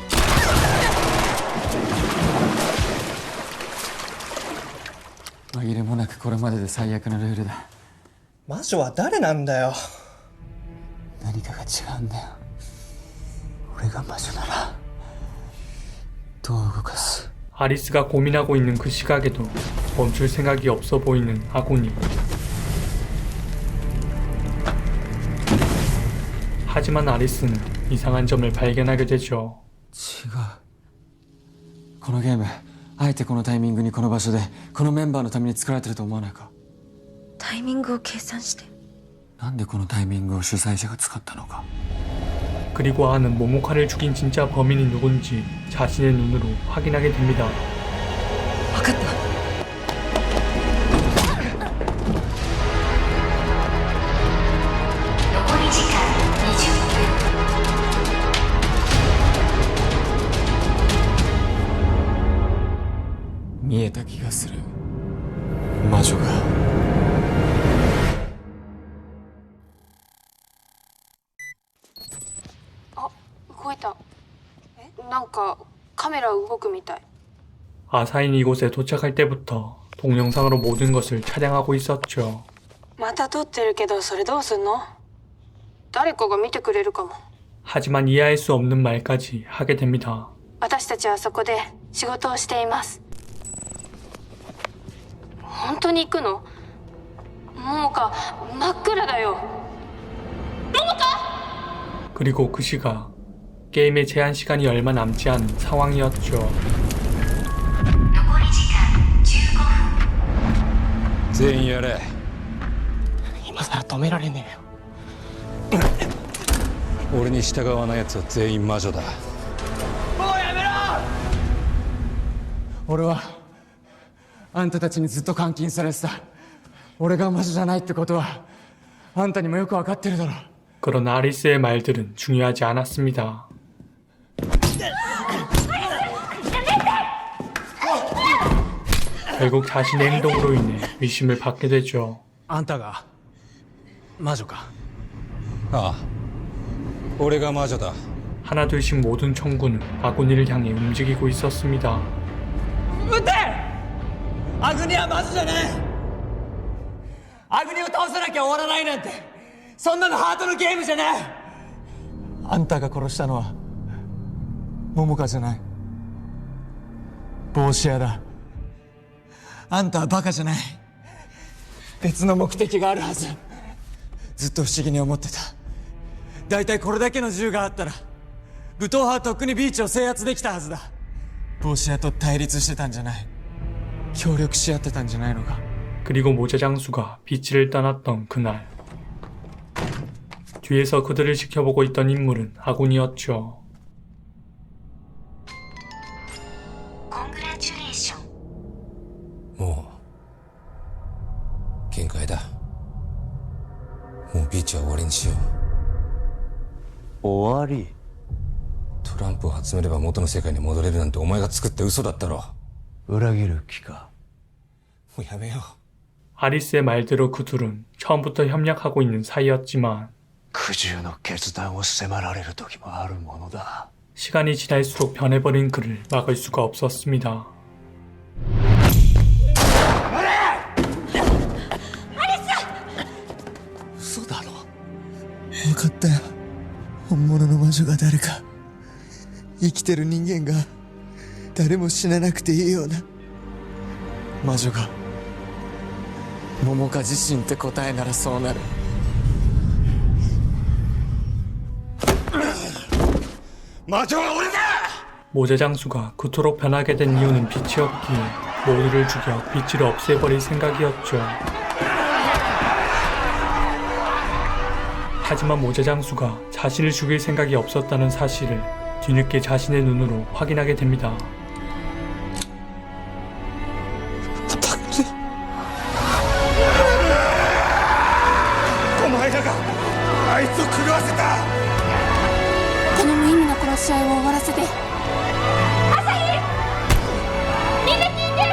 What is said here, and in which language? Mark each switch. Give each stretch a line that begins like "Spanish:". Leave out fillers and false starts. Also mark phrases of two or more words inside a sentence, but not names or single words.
Japanese: 紛れもなくこれまでで最悪なルールだ。魔女は誰なんだよ。何かが違うんだよ。俺が魔女ならどう動かす？
Korean: 아리스가 고민하고 있는 그 시각에도 멈출 생각이 없어 보이는 아고니. 하지만 아리스는 이상한 점을 발견하게 되죠.
Japanese: 違う。このゲーム、あえてこのタイミングにこの場所でこのメンバーのために作られてると思わないか？タイミングを計算して。なんでこのタイミングを主催者が使ったのか。
Korean: 그리고 아는 모모카를 죽인 진짜 범인이 누군지 자신의 눈으로 확인하게 됩니다.
Japanese: 分かった。見えた気がする。魔女が。あ、動いた。なんかカメラ動くみたい。
Korean: 아사인 이곳에 도착할 때부터 동영상으로 모든 것을 촬영하고 있었죠.
Japanese: また撮ってるけどそれどうすんの？誰かが見てくれるかも。
Korean: 하지만 이해할 수 없는 말까지 하게 됩니다.
Japanese: 私たちはそこで仕事をしています。本当に行くの？桃香、真っ暗だよ。桃香！
Korean: 그리고 그 시각 게임의 제한 시간이 얼마 남지 않은 상황이었죠.
Japanese: 全員やれ。今さら止められねえよ。俺に従わない奴は全員魔女だ。もうやめろ！俺はあんたたちにずっと監禁されてた。俺が魔女じゃないってことはあんたにもよくわかってるだろ。
Korean: 그러나 아리스의 말들은 중요하지 않았습니다. 결국 자신의 행동으로 인해 의심을 받게 되죠.
Japanese: あんたが魔女か？ああ、俺が魔女だ。
Korean: 하나둘씩 모든 청구는 아고니를 향해 움직이고 있었습니다.
Japanese: 撃て！アグニは魔女じゃない。アグニを倒さなきゃ終わらないなんて、そんなのハートのゲームじゃない。あんたが殺したのは桃香じゃない。帽子屋だ。あんたはバカじゃない。別の目的があるはず。ずっと不思議に思ってた。だいたいこれだけの銃があったら武闘派はとっくにビーチを制圧できたはずだ。帽子屋と対立してたんじゃない。協力し合ってたんじゃないのか。
Korean: 그리고 모자장수가 비치를 떠났던 그날 뒤에서 그들을 지켜보고 있던 인물은 아군이었죠.
English: Congratulations.
Japanese: もう限界だ。もうビーチは終わりにしよう。終わり？トランプを集めれば元の世界に戻れるなんてお前が作った嘘だったろ。裏切る気か。もうやめよう。
Korean: 아리스의 말대로 그 둘은 처음부터 협력하고 있는 사이였지만
Japanese: 苦渋の決断を迫られる時もあるものだ。
Korean: 시간이 지날수록 변해버린 그를 막을 수가 없었습니다.
Japanese: 嘘だろ。分かったよ。本物の魔女が誰か。生きてる人間が誰も死ななくていいような。魔女が桃花自身って答えならそうなる。
Korean: 모자장수가 그토록 변하게 된 이유는 빛이었기에 모두를 죽여 빛을 없애버릴 생각이었죠. 하지만 모자장수가 자신을 죽일 생각이 없었다는 사실을 뒤늦게 자신의 눈으로 확인하게 됩니다.
Japanese: お前らがあいつを狂わせた。この無意味な殺し合いを終わらせて。朝日、みんな聞いて。